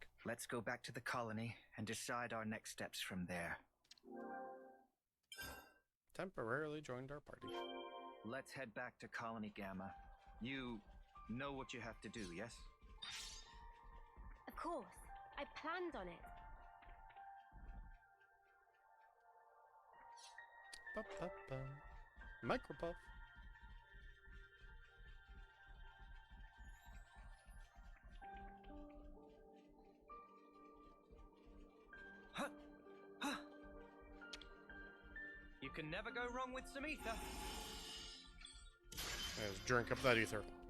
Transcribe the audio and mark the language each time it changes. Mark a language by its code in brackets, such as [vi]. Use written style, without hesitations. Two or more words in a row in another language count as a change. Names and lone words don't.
[en] Let's go back to the colony and decide our next steps from there. Temporarily joined our party. Let's head back to Colony Gamma. You know what you have to do, yes? Of course. I planned on it. Ba-ba-ba. Micropuff. You can never go wrong with some ether. Let's drink up that ether.